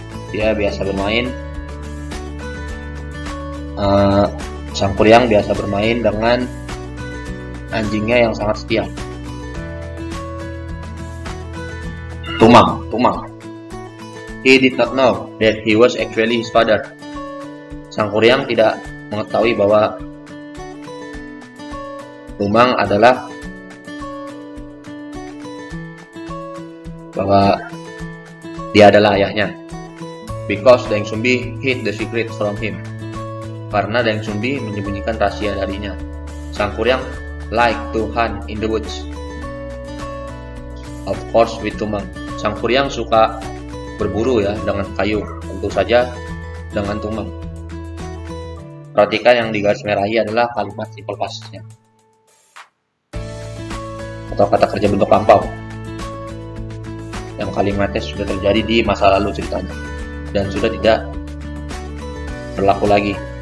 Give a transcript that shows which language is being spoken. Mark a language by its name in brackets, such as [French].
[Indonesian] Dia biasa bermain, Sangkuriang biasa bermain dengan anjingnya yang sangat setia. Tumang. [English] He did not know that he was actually his father. [Indonesian] Sangkuriang tidak mengetahui bahwa Tumang dia adalah ayahnya. [English] Because Daeng Sumbi hid the secret from him. [Indonesian] Karena Daeng Sumbi menyembunyikan rahasia darinya. [English] Sangkuriang like to hunt in the woods. Of course with Tumang. [Indonesian] Sangkuriang suka berburu ya dengan kayu. Tentu saja dengan Tumang. Perhatikan yang digaris merahi adalah kalimat simple past-nya atau kata kerja bentuk lampau yang kalimatnya sudah terjadi di masa lalu ceritanya dan sudah tidak berlaku lagi.